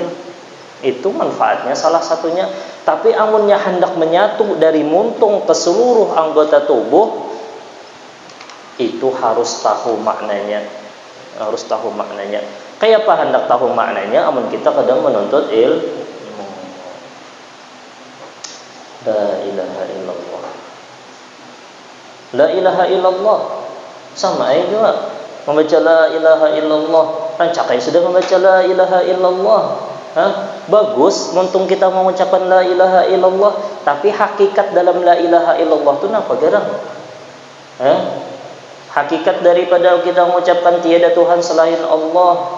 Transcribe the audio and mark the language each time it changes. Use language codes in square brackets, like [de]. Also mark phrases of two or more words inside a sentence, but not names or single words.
[bjn] Itu manfaatnya salah satunya. Tapi amunnya hendak menyatu dari muntung ke seluruh anggota tubuh, itu harus tahu maknanya. Harus tahu maknanya. Kayak apa hendak tahu maknanya? Amun kita kadang menuntut ilmu. [ar] لا إله إلا الله. لا إله إلا الله [id] sama aja juga membaca [ar] لا إله إلا الله. [bjn] Rancakai sudah membaca [ar] لا إله إلا الله. [bjn] Bagus muntung kita mengucapkan [ar] لا إله إلا الله, [bjn] tapi hakikat dalam [ar] لا إله إلا الله [bjn] itu apa garang? [id] Hakikat daripada kita mengucapkan tiada Tuhan selain Allah.